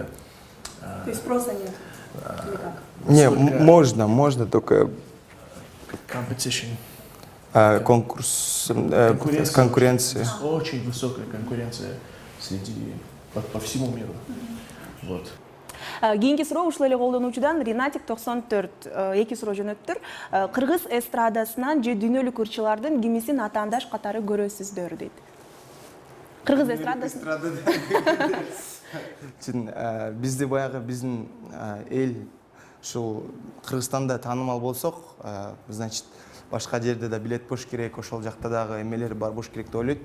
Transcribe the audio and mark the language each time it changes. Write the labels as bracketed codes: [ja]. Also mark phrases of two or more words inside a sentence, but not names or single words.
[ru] То есть спроса нет? Или как? Не, Сколько- можно, только Competition. конкурс, У конкуренция. нас очень высокая конкуренция среди по всему миру. Вот. [ky] Кийинки суроо ушул эле колдонуучудан Ринатик 94 2 суроо жөнөттүр. Кыргыз эстрадасынан же дүйнөлүк ырчылардын кимисин атаандаш катары көрөсүздөр дейт. Кыргыз эстрадасы. Чын, бизде баягы биздин эл ушул Кыргызстанда таанымал болсок, значит, башка жерде да билет бош керек, ошол жакта дагы эмелер бар бош керек деп ойлойт.